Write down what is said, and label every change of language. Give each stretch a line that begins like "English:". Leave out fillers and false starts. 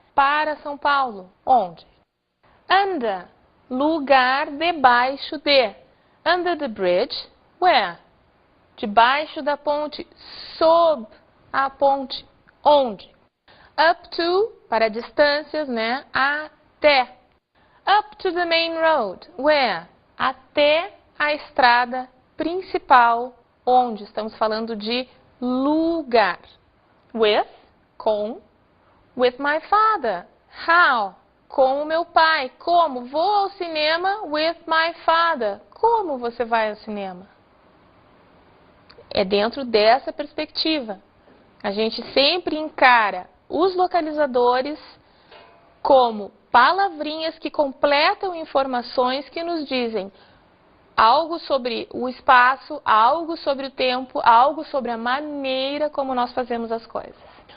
Portuguese: para São Paulo. Onde? Under, lugar debaixo de.
English: Under the bridge, where?
Portuguese: Debaixo da ponte, sob a ponte. Onde? Up to, para distâncias, né? Até.
English: Up to the main road, where?
Portuguese: Até a estrada principal, onde? Estamos falando de lugar. With, com.
English: With my father, how?
Portuguese: Com o meu pai. Como? Vou ao cinema
English: with my father.
Portuguese: Como você vai ao cinema? É dentro dessa perspectiva. A gente sempre encara os localizadores como palavrinhas que completam informações que nos dizem algo sobre o espaço, algo sobre o tempo, algo sobre a maneira como nós fazemos as coisas.